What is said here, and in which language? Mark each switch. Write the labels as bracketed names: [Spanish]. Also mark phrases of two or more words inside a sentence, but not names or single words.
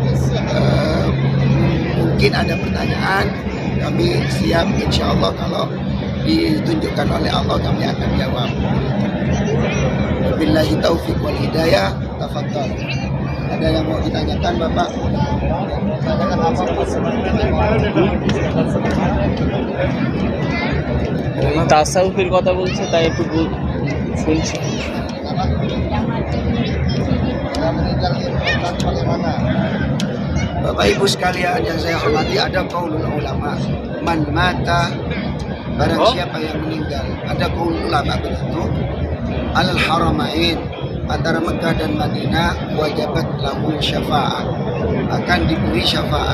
[Indonesian] Mungkin ada pertanyaan, kami siap [Arabic] إن شاء الله [Indonesian] kalau ditunjukkan oleh Allah kami akan jawab. [Arabic] وبالله التوفيق والهداية. [Indonesian] Tafadhal. Ada yang mau ditanyakan Bapak? [Bangla] তাসাউফের কথা বলছে তাই একটু শুনছি। [Indonesian] Bapak Ibu sekalian yang saya hormati, ada [Arabic] قول العلماء من مات, [Indonesian] barang siapa yang meninggal. Ada [Arabic] قول العلماء [Indonesian] begitu, [Arabic] على الحرمين, [Indonesian] antara Mekah dan Madinah, [Arabic] وجبت له الشفاعة, [Indonesian] akan diberi syafaat.